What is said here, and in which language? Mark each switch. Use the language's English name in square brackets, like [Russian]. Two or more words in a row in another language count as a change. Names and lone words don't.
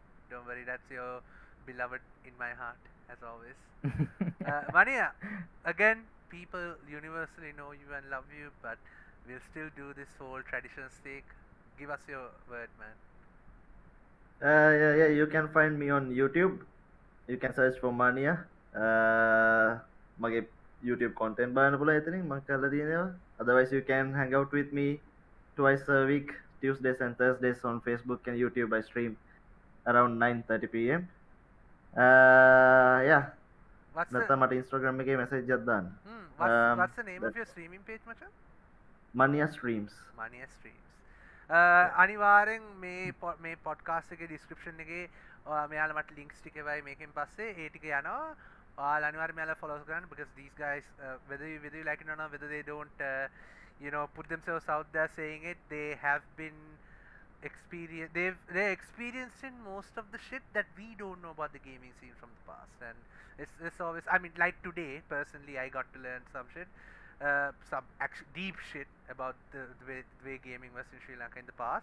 [English] Don't worry, that's your beloved in my heart as always. ManiYa, again, people universally know you and love you, but we'll still do this whole traditional sake. Give us your word, man. Yeah, you can find me on YouTube. You can search for ManiYa. [Sinhala] මගේ [English] YouTube content [Sinhala] බලන්න පුළුවන් එතනින් මම කරලා තියෙනවා. [English] Otherwise you can hang out with me twice a week, Tuesdays and Thursdays on Facebook and YouTube. I stream around 9:30 p.m. Yeah. [Sinhala] නැත්නම් මට Instagram එකේ message එකක් දාන්න. [English] What's the name of your streaming page, [Sinhala] මචං? [English] ManiYa Streams. ManiYa Streams. [Sinhala] අනිවාර්යෙන් මේ [English] podcast [Sinhala] එකේ description එකේ මෙයාලා මට links ටික එවයි මේකෙන් පස්සේ ඒ ටික යනවා. ඔයාලා අනිවාර්යෙන් මෙයාලා follow කරන්න, [English] because these guys, whether you like it or not, whether they don't you know, put themselves out there saying it, they have been they're experienced in most of the shit that we don't know about the gaming scene from the past. And it's always, I mean, like today personally I got to learn some shit, some actually deep shit about the way gaming was in Sri Lanka in the past.